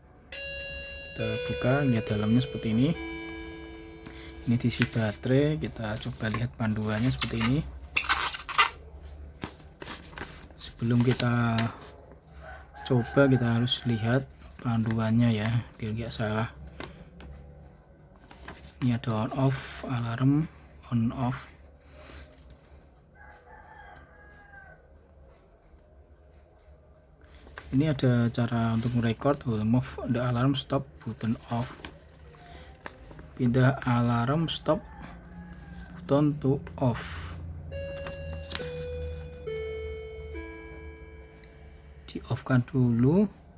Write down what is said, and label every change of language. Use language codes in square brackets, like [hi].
[id] Kita buka, lihat dalamnya seperti ini. Ini diisi baterai. Kita coba lihat panduannya seperti ini. Sebelum kita coba, kita harus lihat panduannya ya, biar nggak salah. Ini ada on off, alarm on off. Ini ada cara untuk merecord. [en] Move the alarm stop button off. [id] Pindah [en] alarm stop button to off. [id] Di off kan dulu.